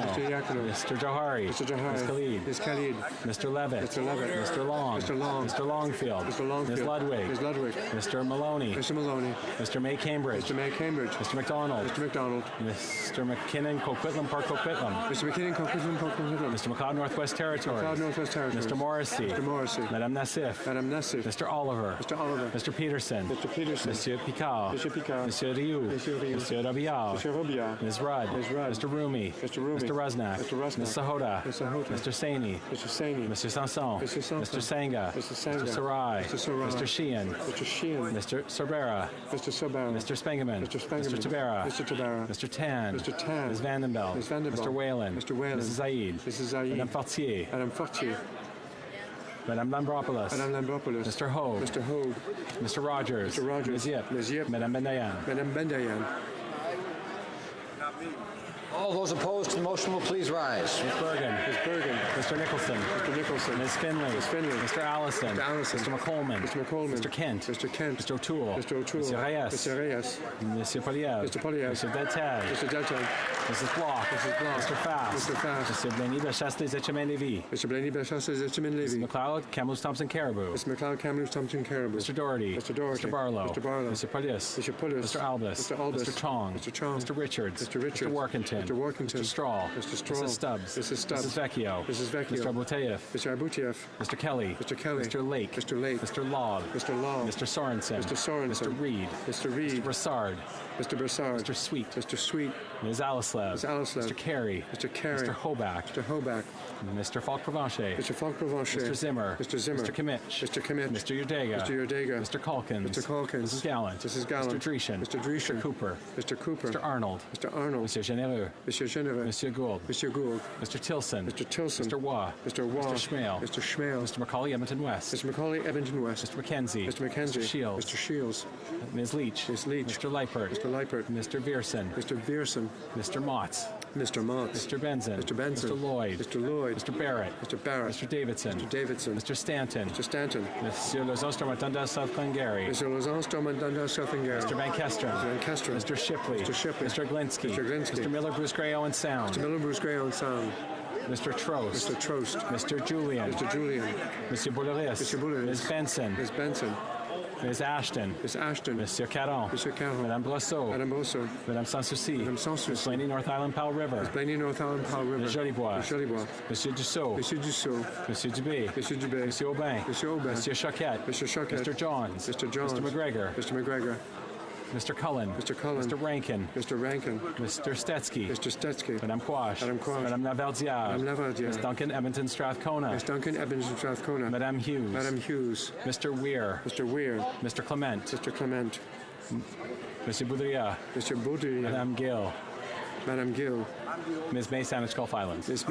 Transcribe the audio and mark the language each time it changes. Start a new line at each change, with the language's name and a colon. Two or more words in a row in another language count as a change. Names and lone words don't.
English: Mr. Johari. Ms. Khalid. Mr. Levitt. Mr. Long. Mr. Longfield. Ms. Ludwig. Mr. Maloney. Mr. May Cambridge. Mr. McDonald. Mr. McKinnon, Coquitlam, Park Coquitlam. Mr. McLeod, Northwest Territories. Mr. Morrissey. Madame Nassif. Mr. Oliver. Mr. Peterson. Monsieur Picard. Monsieur Rioux. Monsieur Robillard. Ms. Rudd. Mr. Rumi. Mr. Rusnak. Ms. Sahota. Mr. Saini. Mr. Sanson. Mr. Sangha. Mr. Sarai. Mr. Sheehan. Mr. Sorbera. Mr. Spengeman. Mr. Tabera. Mr. Tan. Tan. Ms. Vandenbelt. Ms. Vandenbelt. Mr. Whalen. Mr. Whalen. Mrs. Zaid. Mrs. Zaid. Madame Fortier. Madame Fortier. Madame Lambropoulos. Madame Lambropoulos. Mr. Hogue. Mr. Hogue. Mr. Rogers. Mr. Rogers. Ms. Yip. Ms. Yip. Madame Bendayan. Madame Bendayan. All those opposed to the motion will please rise. Ms. Bergen. Ms. Bergen. Mr. Nicholson. Mr. Nicholson. Ms. Finley. Ms. Finley. Mr. Allison. Mr. Allison. Mr. McColeman. Mr. McColeman. Mr. Kent. Mr. Kent. Mr. O'Toole. Mr. O'Toole. Mr. Reyes. Mr. Reyes. Mr. Poliev. Mr. Poliev. Mr. Deltag. Mr. Deltag. Mrs. Block. Mrs. Block. Mr. Fast. Mr. Fast. Mr. Blaney Bellechasse Etchemin Levy. Mr. Blaney Bellechasse Etchemin Levy. Mr. McLeod Kamloops Thompson Caribou. Mr. McLeod Kamloops Thompson Caribou. Mr. Doherty. Mr. Doherty. Mr. Barlow. Mr. Barlow. Mr. Pulius. Mr. Pulius. Mr. Albus. Mr. Albus. Mr. Chong. Mr. Chong. Mr. Richards. Mr. Richards. Mr. Workington. Mr. Workington. Mr. Straw. Mr. Straw. Mrs. Stubbs. Mrs. Stubbs. Mrs. Vecchio. Mrs. Vecchio. Mr. Abutiev. Mr. Abutiev. Mr. Kelly. Mr. Kelly. Mr. Lake. Mr. Lake. Mr. Law. Mr. Law. Mr. Sorensen. Mr. Sorensen. Mr. Reed. Mr. Reed. Mr. Brassard. Mr. Brassard. Mr. Sweet. Mr. Sweet. Ms. Alislev. Ms. Alislev. Mr. Carey. Mr. Carey. Mr. Hoback. Mr. Hoback. Mr. Falk-Provencher. Mr. Falk-Provencher. Mr. Zimmer. Mr. Zimmer. Mr. Kimmich. Mr. Kimmich. Mr. Udega. Mr. Udega. Mr. Calkins. Mr. Calkins. Mrs. Gallant. Mrs. Gallant. Mr. Dreeshen. Mr. Dreeshen. Mr. Cooper. Mr. Cooper. Mr. Arnold. Mr. Arnold. Monsieur Généreux. Monsieur Généreux. Monsieur Gould. Monsieur Gould. Mr. Tilson. Mr. Tilson. Mr. Waugh. Mr. Waugh. Mr. Schmale. Mr. Schmale. Mr. Macaulay Edmonton West. Mr. Macaulay Edmonton West. Mr. McKenzie. Mr. McKenzie. Mr. Shields. Mr. Shields. Ms. Leach. Ms. Leach. Mr. Leipert. Mr. Leipert. Mr. Vierson. Mr. Vierson. Mr. Motts. Mr. Motts. Mr. Benson. Mr. Benson. Mr. Lloyd. Mr. Lloyd. Mr. Barrett. Mr. Barrett. Mr. Davidson. Mr. Davidson. Mr. Stanton. Mr. Stanton. Monsieur Lozon Stormatunda South Glengarry. Mr. Lozon Stormatunda South Glengarry. Mr. Van Kesteren. Mr. Van Kesteren. Mr. Shipley. Mr. Shipley. Mr. Glinsky. Mr. Glinsky. Mr. Miller Bruce Gray Owen Sound. Mr. Miller Bruce Gray on sound. Mr. Trost. Mr. Trost. Mr. Julian. Mr. Julian. Monsieur Bouleris. Mr. Bouleris. Ms. Benson. Ms. Benson. Ms. Ashton. Ms. Ashton. Monsieur Caron. Monsieur Caron. Madame Brosseau. Madame Brosseau. Madame Sanssouci. Madame Sanssouci. Ms. Blaney North Island Powell River. Ms. Blaney North Island Powell River. Ms. Jolibois. Ms. Jolibois. Monsieur Dussault. Monsieur Dussault. Monsieur Dubé. Monsieur Dubé. Monsieur Aubin. Monsieur Aubin. Monsieur Choquette. Mr. Choquette. Mr. Johns. Mr. Johns. Mr. McGregor. Mr. McGregor. Mr. Cullen. Mr. Cullen. Mr. Rankin. Mr. Rankin. Mr. Stetsky. Mr. Stetsky. Madame Quash. Madame Quash. Madame Lavaldière. Madame Lavaldière. Ms. Duncan Edmonton Strathcona. Ms. Duncan Edmonton Strathcona. Madame Hughes. Madame Hughes. Mr. Weir. Mr. Weir. Mr. Clement. Mr. Clement. Monsieur Boudria. Mr. Baudry. Madame Gill. Madame Gill. Ms. May, Sandwich Gulf Islands. Ms.